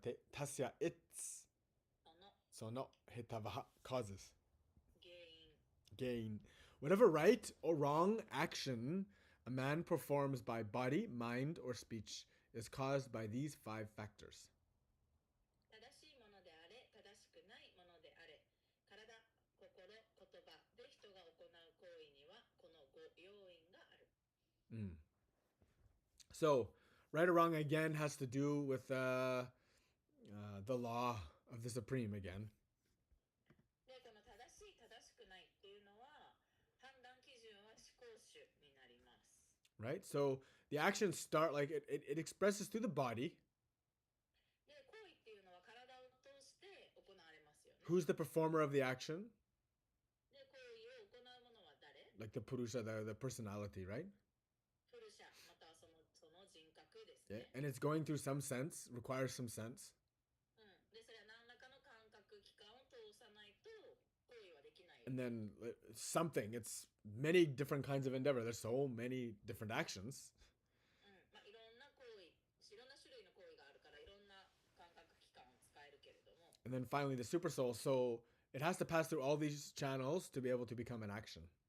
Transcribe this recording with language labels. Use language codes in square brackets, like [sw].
[ja] Korera subate. Tasya its. その Sono hetavaha causes. 原因。 Gain. [en] Whatever right or wrong action a man performs by body, mind, or speech is caused by these 5 factors. [ja] 正しいものであれ、正しくないものであれ、体、心、言葉で人が行う行為にはこの5要因がある。 [en] So, right or wrong again has to do with the law of the Supreme again. [ja] で、この正しい、正しくないっていうのは、判断基準は思考主になります。 [en] Right? So, the actions start like it expresses through the body. [ja] で、行為っていうのは体を通して行われますよね。 [en] Who's the performer of the action? [ja] で、行為を行う者は誰？ [en] Like the purusha, the personality, right? [ja] プルシャ、またはその人格です [en] Yeah. [ja] ね。 [en] And it's going through some sense, requires some sense. [ja] で、それは何らかの感覚器官を通さないと行為はできない。 [en] And then something, it's many different kinds of endeavor. There's so many different actions. [ja] まあ、いろんな行為、いろんな種類の行為があるからいろんな感覚器官を使えるけれども。 [en] And then finally the super soul. So it has to pass through all these channels to be able to become an action.